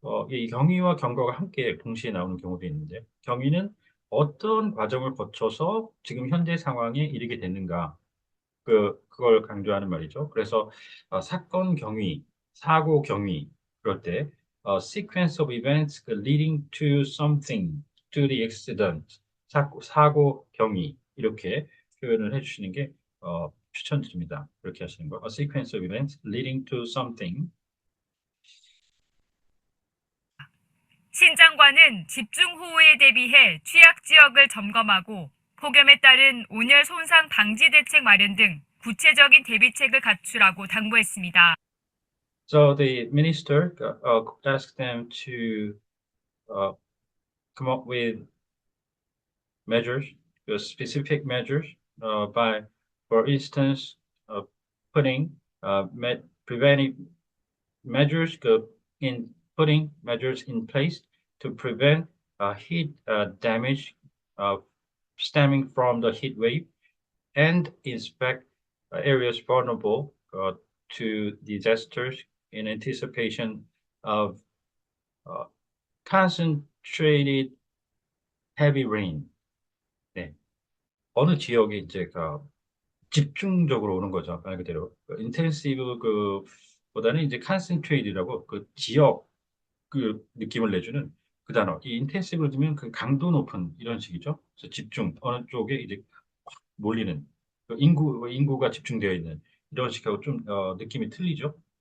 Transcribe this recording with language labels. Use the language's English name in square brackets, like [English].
[Korean] 이 경위와 경과가 함께 동시에 나오는 경우도 있는데 경위는 어떤 과정을 거쳐서 지금 현재 상황에 이르게 됐는가 그걸 강조하는 말이죠. 그래서 사건 경위, 사고 경위 그럴 때 [English] sequence of events leading to something, to the accident, [Korean] 사고 경위 이렇게 표현을 해주시는 게 추천드립니다. 그렇게 하시는 거. [English] A sequence of events leading to something. [Korean] 신 장관은 집중호우에 대비해 취약 지역을 점검하고 폭염에 따른 온열 손상 방지 대책 마련 등 구체적인 대비책을 갖추라고 당부했습니다. [English] So the minister asked them to come up with measures, specific measures, by, for instance, putting preventive measures in putting measures in place to prevent heat damage stemming from the heat wave and inspect areas vulnerable to disasters in anticipation of concentrated heavy rain. [Korean] 네. 어느 지역에 이제 집중적으로 오는 거죠. 말 그대로. 인텐시브 보다는 이제 컨센트레이트라고 그 지역 그 느낌을 내주는 그 단어. 이 인텐시브를 두면 그 강도 높은 이런 식이죠. 그래서 집중 어느 쪽에 이제 확 몰리는 그 인구가 집중되어 있는 이런 식하고 좀 느낌이 틀리죠.